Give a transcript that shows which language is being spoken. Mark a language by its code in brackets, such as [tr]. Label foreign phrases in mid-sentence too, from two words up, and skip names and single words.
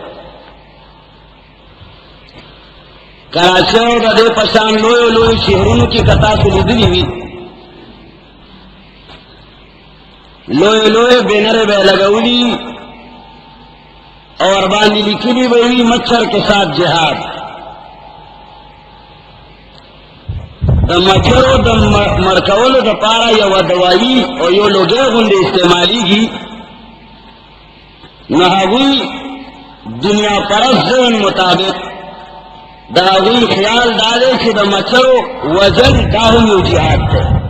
[ps] کراچۍ او د دې په شان لویو لویو شهرونو کې که تاسو لیدلي وي، لویو لویو بینرې به یې لګولي او ورباندې لیکلي به وي [ur] مچھر کے ساتھ جہاد. [ps] د مچھرو د مړکولو دپاره یوه دوایي او یو لوګی غوندې استعمالیږي، نو هغوی دنیا پرست ذهن مطابق د هغوی خیال دا دی چې د مچھرو وجل دا هم یو جهاد دی.